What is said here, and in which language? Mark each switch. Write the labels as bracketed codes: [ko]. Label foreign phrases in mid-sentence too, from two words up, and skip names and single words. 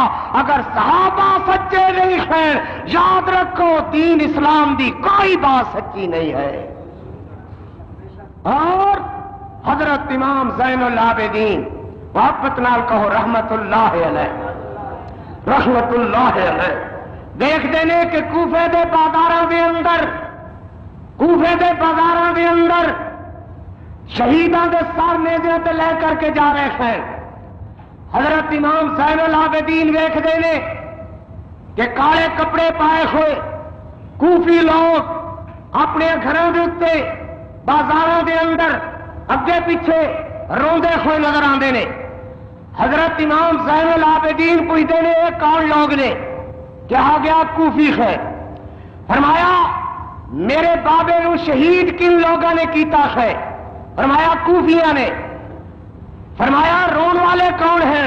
[ur] اگر صحابہ سچے نہیں ہیں، یاد رکھو دین اسلام دی کوئی بات سچی نہیں ہے۔ [pa] اور حضرت امام زین العابدین محبت نال کہو [ar] رحمت اللہ علیہ، رحمت اللہ علیہ، [pa] دیکھ دینے کہ کوفے دے بازاراں دے اندر، کوفے دے بازاراں دے اندر شہیداں دے سر نیزے تے لے کر کے جا رہے ہیں۔ حضرت امام زین العابدین ویکھ دینے کہ کالے کپڑے پائے ہوئے کوفی لوگ اپنے گھراں دے اوتے بازاراں دے اندر اگے پیچھے روندے ہوئے نظر آندے نے۔ [ur] حضرت امام زین العابدین پوچھتے نے یہ کون لوگ نے؟ کہا گیا کوفی ہے۔ [pa] فرمایا میرے بابے نو شہید کن لوگوں نے کیتا ہے؟ فرمایا کوفیاں نے۔ فرمایا رون والے کون ہیں؟